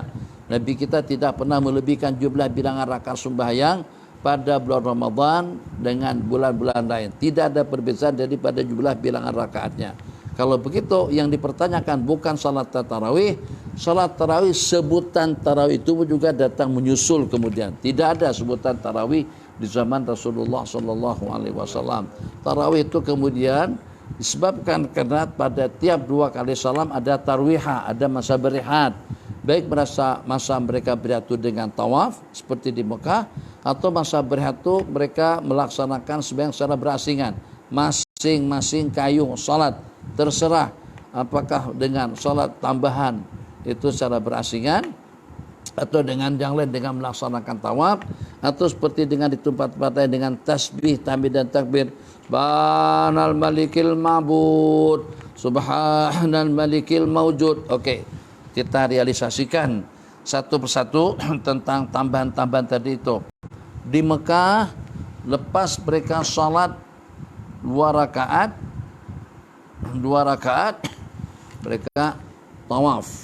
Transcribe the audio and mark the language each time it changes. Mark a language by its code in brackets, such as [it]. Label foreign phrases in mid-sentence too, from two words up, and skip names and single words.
[ms] Nabi kita tidak pernah melebihkan jumlah bilangan rakaat sembahyang pada bulan Ramadan dengan bulan-bulan lain. Tidak ada perbezaan daripada jumlah bilangan rakaatnya. Kalau begitu, yang dipertanyakan bukan salat tarawih. Salat tarawih, sebutan tarawih itu juga datang menyusul kemudian. Tidak ada sebutan tarawih di zaman Rasulullah [ar] صلى الله عليه وسلم. [ms] Tarawih itu kemudian disebabkan karena pada tiap 2 kali salam ada tarwihah, ada masa berehat. Baik masa mereka berehat dengan tawaf seperti di Mekah, atau masa berehat itu mereka melaksanakan sembahyang secara berasingan, masing-masing kayu salat, terserah apakah dengan salat tambahan itu secara berasingan atau dengan yang lain dengan melaksanakan tawaf, atau seperti dengan di tempat-tempat lain dengan tasbih, tahmid dan takbir. [ar] سبحان الملك المعبود، سبحان الملك الموجود. [ms] Okey, kita realisasikan satu persatu tentang tambahan-tambahan tadi itu. Di Mekah, lepas mereka salat 2 rakaat, mereka tawaf.